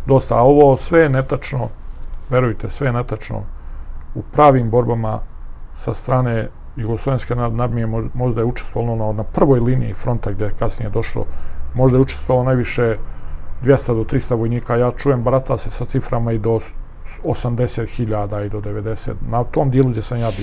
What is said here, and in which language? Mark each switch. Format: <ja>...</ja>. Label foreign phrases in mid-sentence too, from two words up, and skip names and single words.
<sr>A ovo sve je netačno, verujte, sve je netačno. U pravim borbama sa strane Jugoslovenske narodne armije možda je učestvovalo na prvoj liniji fronta gdje je kasnije došlo, možda je učestvovalo najviše 200 do 300 vojnika. Ja čujem, barata se sa ciframa i do 80.000 и до 90. На том делу где сам ја био.</sr>